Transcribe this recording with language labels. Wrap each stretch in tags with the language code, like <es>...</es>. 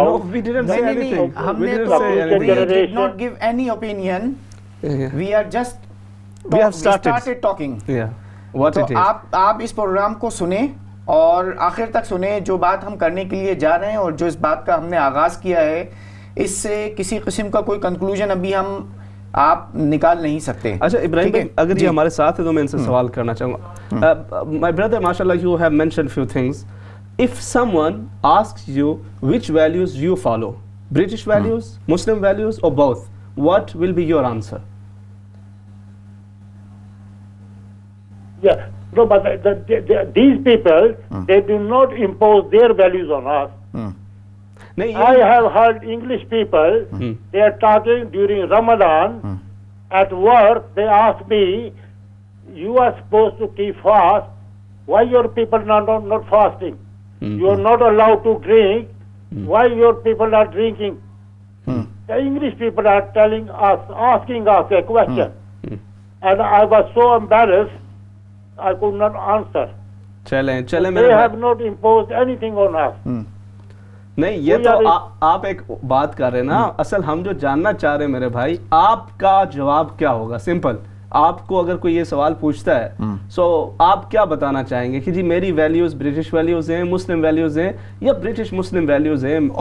<en>No, we didn't say anything. We did not give any opinion. We are just we have started talking. Yeah. What it is.</en> <ur>آپ اس programme کو سنیں اور آخر تک سنیں. جو بات ہم کرنے کے لیے جا رہے ہیں اور جو اس بات کا ہم نے آغاز کیا ہے, اس سے کسی قسم کا کوئی کنکلوژن ابھی آپ نکال نہیں سکتے. اچھا ابراہیم بھائی, اگر یہ ہمارے ساتھ ہے تو میں ان سے سوال کرنا چاہوں گا.</ur> <en>My brother, mashallah, you have mentioned few things. If someone asks you which values you follow, British values, Muslim values, or both, what will be your answer? Yeah, no, but these people, they do not impose their values on us. I have heard English people, they are talking during Ramadan, at work, they ask me, you are supposed to keep fast, why your people are not fasting? You are not allowed to drink, why your people are drinking? The English people are telling us, asking us a question, and I was so embarrassed, I could not answer. They have not imposed anything on us.</en> <ur>نہیں, یہ تو آپ ایک بات کر رہے ہیں نا, اصل ہم جو جاننا چاہ رہے ہیں میرے بھائی, آپ کا جواب کیا ہوگا؟ سمپل, آپ کو اگر کوئی یہ سوال پوچھتا ہے سو آپ کیا بتانا چاہیں گے کہ جی میری ویلیوز برٹش ویلیوز ہیں, مسلم ویلیوز ہیں, یا برٹش مسلم ویلیوز ہیں,</ur>